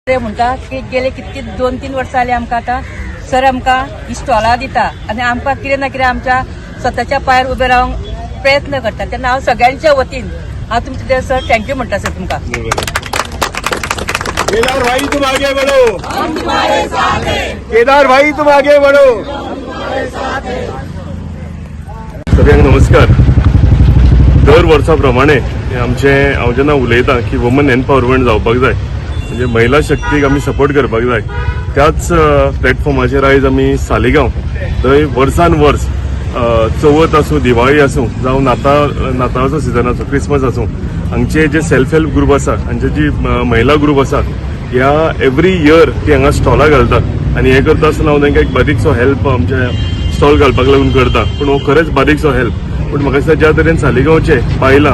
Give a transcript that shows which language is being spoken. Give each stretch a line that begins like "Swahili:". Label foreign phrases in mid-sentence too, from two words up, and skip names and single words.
Konkani: ते म्हणटा की गेले कितकी 2-3 वर्सां जाली आमकां आतां सर आमकां ही स्टॉलां दिता आनी आमकां कितें ना कितें आमच्या स्वताच्या पांयार उबे रावंक प्रयत्न करता तेन्ना हांव सगळ्यांच्या वतीन हांव तुमचे सर थँक्यू म्हणटा सर तुमकां।
Hindi: केदार भाई तुम आगे बढ़ो, हम तुम्हारे साथ हैं। केदार भाई तुम आगे बढ़ो, हम तुम्हारे साथ हैं।
Konkani: सगळ्यांक नमस्कार। दर वर्सा प्रमाणे आमचे हांव जेन्ना उलयतां की
English: women empowerment
Konkani: जावपाक जाय म्हणजे महिला शक्तीक आमी सपोर्ट करपाक जाय त्याच प्लॅटफॉर्माचेर आयज आमी सालिगांव थंय वर्सान वर्स चवथ आसूं दिवाळी आसूं जावं नाताळाचो सिजन आसूं क्रिसमस आसूं हांगचे जे
English: self help group
Konkani: आसा हांचे जी महिला ग्रुप आसा ह्या
English: every year
Konkani: ती हांगा स्टॉलां घालतात आनी हें करता आसतना हांव तांकां एक बारीकसो हेल्प आमचे स्टॉल घालपाक लागून करता पूण हो खरेंच बारीकसो हेल्प पूण म्हाका दिसता ज्या तरेन सालिगांवचे बायलां